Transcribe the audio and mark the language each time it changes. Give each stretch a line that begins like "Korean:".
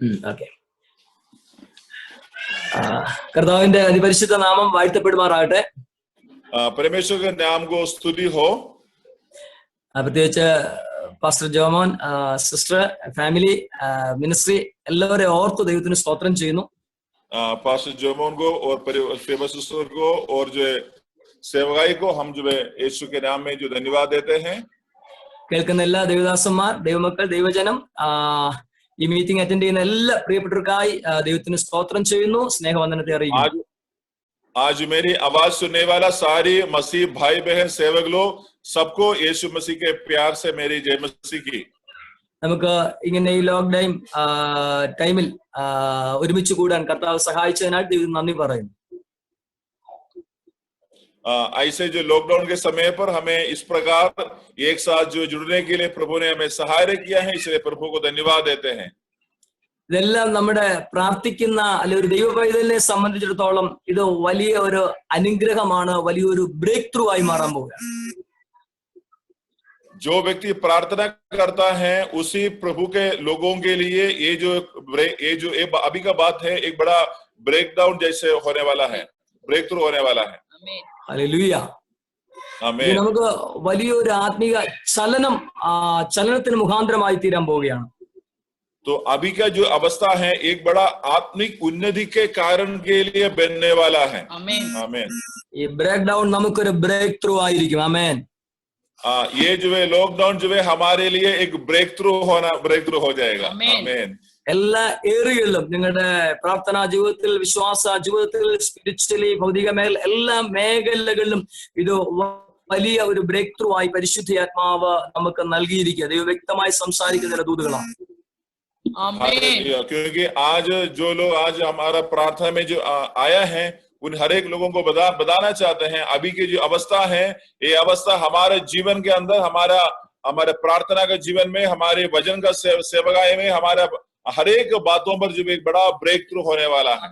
Malayalam: Okay, കർത്താവിന്റെ അതിപരിശുദ്ധ നാമം വാഴ്ത്തപ്പെടുമാറാകട്ടെ।
Hindi: परमेश्वर के नाम को स्तुति हो।
Malayalam: പ്രത്യേകിച്ച് pastor Jomon, sister, family, ministry എല്ലാവരെയും ഓർത്ത് ദൈവത്തിന് സ്തോത്രം ചെയ്യുന്നു।
Hindi: पास्टर जोमोन को और फेमस सिस्टर को और जो सेवकाई को हम जो है यीशु के नाम में जो धन्यवाद देते हैं।
Malayalam: കേൾക്കുന്ന എല്ലാ ദൈവദാസന്മാർ, ദൈവമക്കൾ, ദൈവജനം, ഈ മീറ്റിംഗ് അറ്റൻഡ് ചെയ്യുന്ന എല്ലാ പ്രിയപ്പെട്ടവർക്കായി ദൈവത്തിന് സ്തോത്രം ചെയ്യുന്നു, സ്നേഹവന്ദനത്തെ അറിയിക്കുന്നു।
Hindi: आज मेरी आवाज सुनने वाला सारे मसीह भाई बहन सेवक लोग सबको यीशु मसीह के प्यार से मेरी जय मसीह की।
Malayalam: നമുക്ക് ഇങ്ങനെ ഈ ലോക്ക്ഡൌൺ ടൈമിൽ ഒരുമിച്ച് കൂടാൻ കർത്താവ് സഹായിച്ചതിനാൽ ദൈവത്തിന് നന്ദി പറയുന്നു।
Hindi: ऐसे जो लॉकडाउन के समय पर हमें इस प्रकार एक साथ जो जुड़ने के लिए प्रभु ने हमें सहायता किया है, इसलिए प्रभु को धन्यवाद देते हैं।
Malayalam: ഇതെല്ലാം നമ്മുടെ പ്രാർത്ഥിക്കുന്ന അല്ലെ ഒരു ദൈവ പൈതലിനെ സംബന്ധിച്ചിടത്തോളം ഇത് വലിയ ഒരു അനുഗ്രഹമാണ്, വലിയൊരു ബ്രേക്ക് ത്രൂ ആയി മാറാൻ പോവുകയാണ്।
Hindi: जो व्यक्ति प्रार्थना करता है उसी प्रभु के लोगों के लिए ये जो अभी का बात है, एक बड़ा ब्रेक डाउन जैसे होने वाला है, ब्रेक थ्रू होने वाला है।
Malayalam: ഹല്ലേലൂയ, ആമേൻ। നമുക്ക് വലിയൊരു ആത്മീയ ചലനത്തിന് മുഖാന്തരമായി തീരാൻ പോവുകയാണ്।
Hindi: तो अभी का जो अवस्था है एक बड़ा आत्मिक उन्नति के कारण के लिए बनने वाला है। आमीन आमीन। ये
Malayalam: ब्रेक डाउन നമുക്കൊരു ബ്രേക്ക് ത്രൂ ആയിരിക്കും। ആമേൻ।
Hindi: ये जो है लॉकडाउन जो है हमारे लिए एक ब्रेक थ्रू हो जाएगा। आमीन।
Malayalam: എല്ലാ ഏരിയകളിലും നിങ്ങളുടെ പ്രാർത്ഥനാ ജീവിതത്തിൽ, വിശ്വാസ ജീവിതത്തിൽ, സ്പിരിച്വലി, ഭൗതിക മേഖല, എല്ലാ മേഖലകളിലും ഇത് വലിയ ഒരു ബ്രേക്ക് ത്രൂ ആയി പരിശുദ്ധാത്മാവ് നമുക്ക് നൽകിയിരിക്കുക। ദൈവം വ്യക്തമായി സംസാരിക്കുന്ന ദൂതുകളാണ്।
Hindi: क्योंकि आज जो लोग आज हमारा प्रार्थना में जो आया है उन हर एक लोगों को बताना चाहते हैं अभी की जो अवस्था है, ये अवस्था हमारे जीवन के अंदर, हमारे प्रार्थना के जीवन में, हमारे वचन का सेवकाई में, हमारे हर एक बातों पर जो एक बड़ा ब्रेक थ्रू होने वाला है।